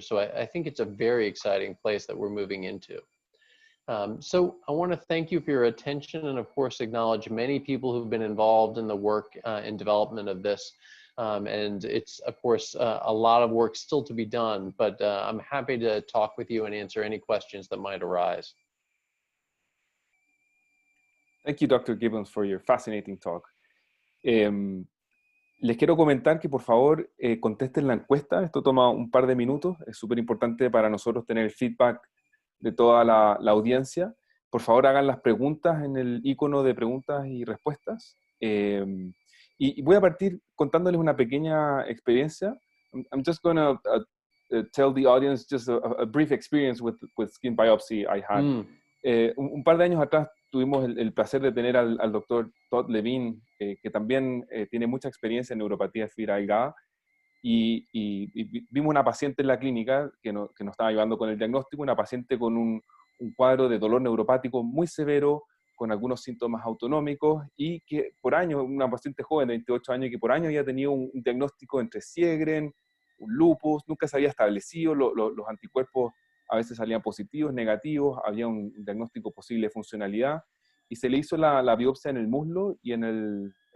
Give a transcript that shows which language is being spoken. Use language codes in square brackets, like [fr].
[en] So I think it's a very exciting place that we're moving into. So I want to thank you for your attention, and of course acknowledge many people who've been involved in the work and development of this. And it's, of course, a lot of work still to be done, but I'm happy to talk with you and answer any questions that might arise. Thank you, Dr. Gibbons, for your fascinating talk. [es] Les quiero comentar que por favor contesten la encuesta. Esto toma un par de minutos. Es súper importante para nosotros tener el feedback de toda la audiencia. Por favor, hagan las preguntas en el icono de preguntas y respuestas. Y voy a partir contándoles una pequeña experiencia. [en] I'm just going to tell the audience just a brief experience with skin biopsy I had. [es] Un par de años atrás tuvimos el placer de tener al doctor Todd Levine, que también tiene mucha experiencia en neuropatía de fibra delgada, y vimos una paciente en la clínica que nos estaba ayudando con el diagnóstico, una paciente con un cuadro de dolor neuropático muy severo, con algunos síntomas autonómicos, y que por años, una paciente joven de 28 años, que por años había tenido un diagnóstico entre Sjögren, un lupus, nunca se había establecido, los anticuerpos a veces salían positivos, negativos, había un diagnóstico posible de funcionalidad, y se le hizo la biopsia en el muslo y en